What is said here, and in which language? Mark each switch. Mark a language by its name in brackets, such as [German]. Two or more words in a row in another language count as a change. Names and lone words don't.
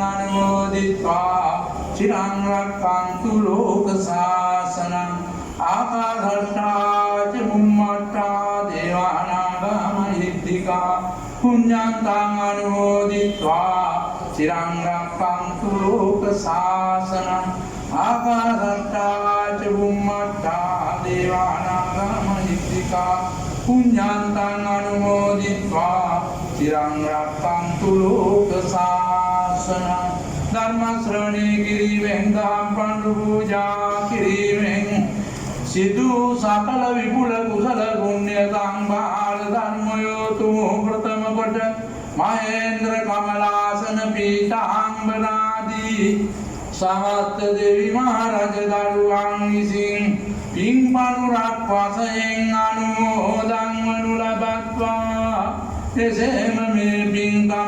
[Pali] Anumoditva Chirang Rakkantu Lokasasana Akasatha Chibummatta Devanaga Mahidika Punyantang Anumoditva Chirang Rakkantu Lokasasana Akasatha Chibummatta දේවානාගා මහිත්‍තිකා පුඤ්ඤාන්තං අනුමෝදිत्वा චිරං රක්ඛන්තු ලෝක ශාසනං [Sinhala] ධර්ම ශ්‍රවණේ කිරීමෙන් දහම් පඬු පූජා කිරීමෙන් සිදු සකල විපුල කුසල පුණ්‍ය සංභාර ධර්මයෝතුම ප්‍රථම කොට මහේන්ද්‍ර කමලාසන පීඨාම්බනාදී සමස්ත දෙවි මහරජ දරුවන් විසින් පින්පණුරක් වශයෙන් අනුමෝදන් වනු ලබත්වා එසේම මේ පින්කම